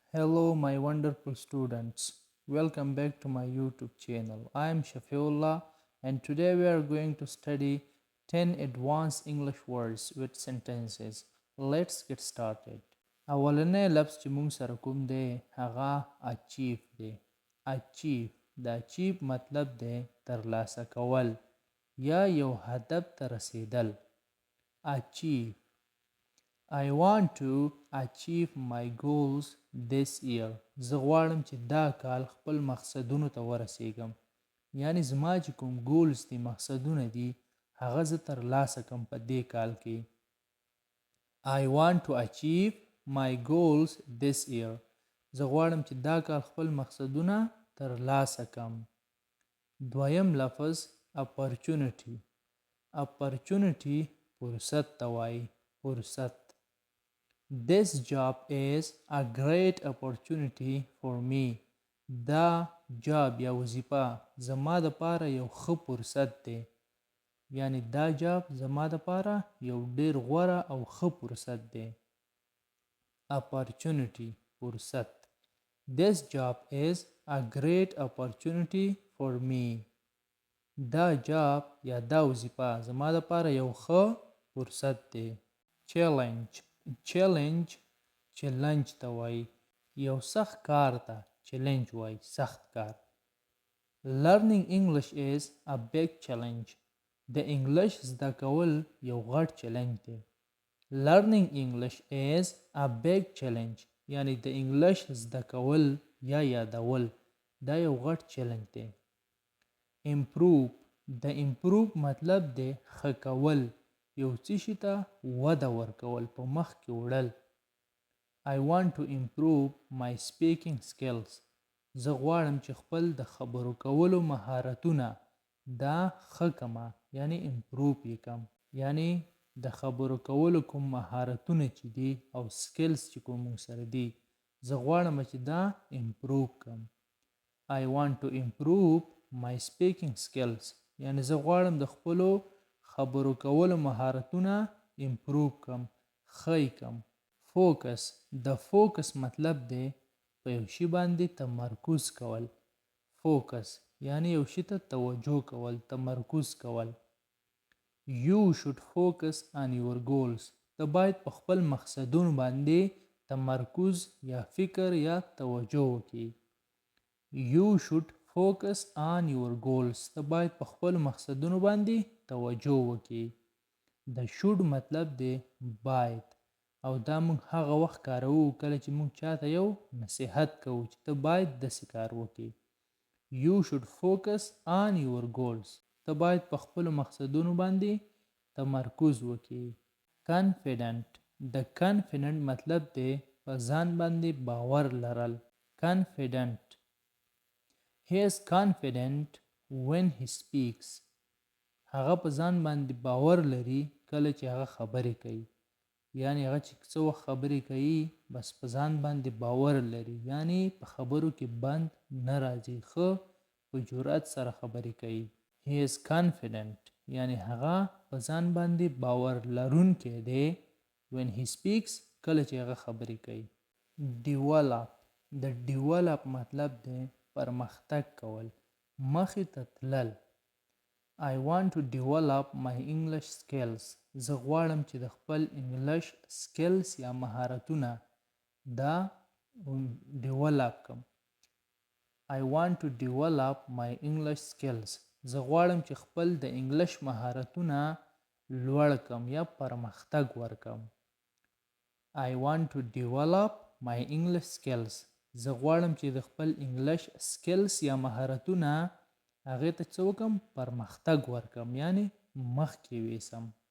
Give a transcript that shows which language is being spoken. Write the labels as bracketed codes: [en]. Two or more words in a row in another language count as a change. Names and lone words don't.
[en] Hello, my wonderful students. Welcome back to my YouTube channel. I am Shafiullah, and today we are going to study 10 advanced English words with sentences. Let's get started. [ps] اولنی لفظ چې مونږ سره کوم دی هغه اچیف دی. اچیف د اچیف مطلب دی ترلاسه کول یا یو هدف ته رسیدل. [en] اچیف I want to achieve my goals this year. [ps] زه غواړم چې دا کال خپل مقصدونو ته ورسیږم. یعنی زما چې کوم ګولز دي مقصدونه دي هغه زه ترلاسه کړم په دې کال کې. [en] I want to achieve my goals this year. [ps] زه غواړم چې دا کال خپل مقصدونه ترلاسه کړم. دویم لفظ opportunity. opportunity فرصت ته وایي. فرصت. [en] This job is a great opportunity for me. [ps] دا جاب یا وظیفه زما د پاره یو ښه فرصت دی. یعنی دا جاب زما د پاره یو ډیر غوره او ښه فرصت دی. opportunity فرصت. [en] This job is a great opportunity for me. [ps] دا جاب یا دا وظیفه زما د پاره یو ښه فرصت دی. challenge. چیلنج ته وایي. یو سخت کار ته چیلنج وایي. سخت کار. [en] Learning English is a big challenge. [ps] د انګلیش زده کول یو غټ چیلنج دی. [en] Learning English is a big challenge. [ps] یعنی د انګلیش زده کول یا یادول دا یو غټ چیلنج دی. Improve. د improve مطلب دی ښه کول. یو څه شي ته وده ورکول په مخ کې وړل. [en] I want to improve my speaking skills. [ps] زه غواړم چې خپل د خبرو کولو مهارتونه دا ښه کړمه یعنی improve یې کړم. یعنی د خبرو کولو کوم مهارتونه چې دي او سکلز چې کوم موږ سره دي زه غواړم چې دا improve کړم. [en] I want to improve my speaking skills. [ps] یعنی زه غواړم د خپلو خبرو کولو مهارتونه امپروو کم ښه کم. فوکس. د فوکس مطلب دی په یو شي باندې تمرکز کول. فوکس یعنی یو شي ته توجه کول تمرکز کول. [en] You should focus on your goals. [ps] ته باید په خپل مقصدونو باندې تمرکز یا فکر یا توجه وکړي. [en] You should focus on your goals. [ps] ته باید په خپل مقصدونو باندې توجه وکړي. د should مطلب دی باید او دا موږ هغه وخت کاروو کله چې موږ چاته یو نصیحت کوو چې ته باید داسې کار وکړي. [en] You should focus on your goals. [ps] ته باید په خپلو مقصدونو باندې تمرکز وکړي. Confident. د confident مطلب دی په ځان باندې باور لرل. Confident. [en] He is confident when he speaks. [ps] هغه په ځان باندې باور لري کله چې هغه خبرې کوي. یعنی هغه چې څه وخت خبرې کوي بس په ځان باندې باور لري. یعنی په خبرو کې بند نه راځي. ښه په جرأت سره خبرې کوي. [en] He is confident. [ps] یعنی هغه په ځان باندې باور لرونکی دی. [en] When he speaks [ps] کله چې هغه خبرې کوي. Develop. د develop مطلب دی پرمختګ کول مخې ته تلل. [en] I want to develop my English skills. [ps] زه غواړم چې د خپل انګلیش سکلز یا مهارتونه دا develop کم. [en] I want to develop my English skills. [ps] زه غواړم چې خپل د انګلیش مهارتونه لوړ کم یا پرمختګ ورکم. [en] I want to develop my English skills. [ps] زه غواړم چې د خپل انګلیش سکلز یا مهارتونه هغه ته څه وکم پرمختګ ورکم یعنی مخکې ویسم.